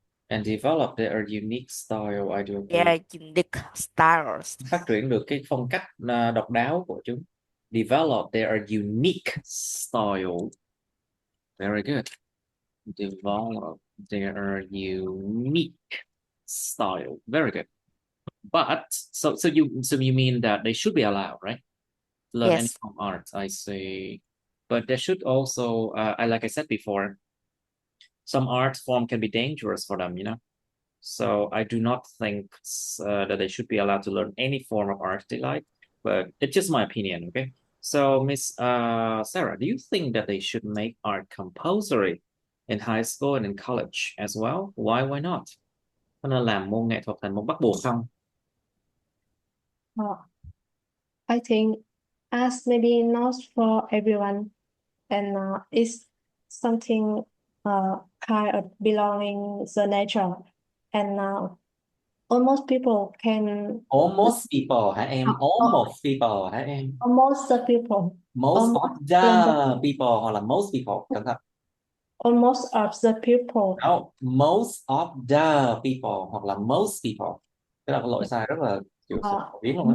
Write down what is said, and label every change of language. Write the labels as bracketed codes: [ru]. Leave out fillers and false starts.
[en] And develop their unique style. I do agree. Their unique styles. [vi] Phát triển được cái phong cách độc đáo của chúng. [en] Develop their unique style. Very good. Develop their unique style. Very good. But so you mean that they should be allowed, right? Learn any form of art. I see. But they should also, like I said before, some art form can be dangerous for them, So I do not think that they should be allowed to learn any form of art they like, but it's just my opinion, okay? So Miss Sarah, do you think that they should make art compulsory in high school and in college as well? Why not? [vi] Có nên làm môn nghệ thuật thành môn bắt buộc không? [en] I think arts maybe not for everyone, and it's something kind of belonging the nature, and almost people can Almost people [vi] hả em? [en] Almost people hả em? almost the people Most of almost the people [vi] hoặc là [en] most people, [vi] cẩn thận. [en] almost of the people. No, most of the people [vi] hoặc là [en] most people. [vi] Cái là cái lỗi sai rất là kiểu phổ biến luôn á.